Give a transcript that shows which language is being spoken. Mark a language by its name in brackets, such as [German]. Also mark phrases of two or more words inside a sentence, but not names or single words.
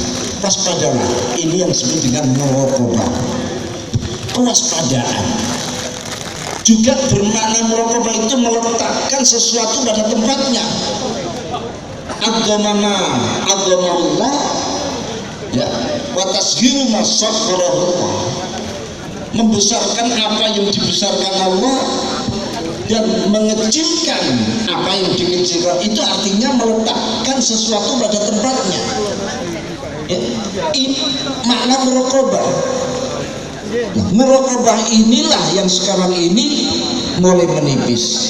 [Indonesian] Waspadalah, ini yang disebut dengan muraqabah. Kewaspadaan juga bermakna muraqabah itu meletakkan sesuatu pada tempatnya. Agama ya, [Arabic] وتصغير ما سخره, [Indonesian] membesarkan apa yang dibesarkan Allah dan mengecilkan apa yang dikecilkan. Itu artinya meletakkan sesuatu pada tempatnya. Ya, ini makna muraqabah. Nah, muraqabah inilah yang sekarang ini mulai menipis.